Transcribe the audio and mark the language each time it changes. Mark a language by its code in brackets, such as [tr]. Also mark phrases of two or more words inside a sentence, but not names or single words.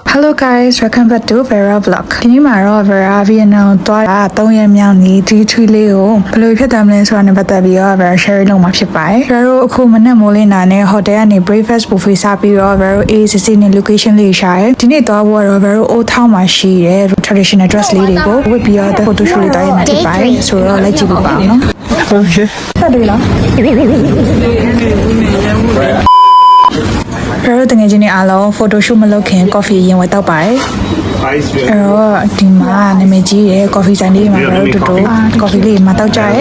[en] Hello guys, welcome back to Vera Vlog. [my] ဒီနေ့မှာတော့ Vera Vietnam သွားတာ3ရက်မြောက်နေ့ဒီ trip လေးကိုဘယ်လိုဖြစ်တယ်မလဲဆိုတာနဲ့ပတ်သက်ပြီးတော့ Vera share လုပ်မှာဖြစ်ပါတယ်။ Vera တို့အခုမနေ့မိုးလင်းတာနဲ့ hotel ကနေ [en] breakfast buffet [my] စားပြီးတော့ Vera ACC နဲ့ location လေးရှာတယ်။ဒီနေ့သွားဖို့ကတော့ Vera Old Town မှာရှိတဲ့ [en] traditional dress [my] လေးတွေကိုဝတ်ပြီးတော့ [en] photo shoot [my] လေးတောင်းရမှာဖြစ်ပါတယ်။ဆိုတော့လိုက်ကြည့်ဖို့ပါအောင်နော်။ Okay. ဆက်တွေ့လား။ Pero တကယ်ချင်းအားလုံး [en] photo shoot [my] မလုပ်ခင် coffee ရင်ဝယ်တောက်ပါတယ်အဲ့တော့ဒီမှာနာမည်ကြီးရဲ့ coffee ဆိုင်လေးမှာတော့တူတူ coffee လေးမှာတောက်ကြရဲ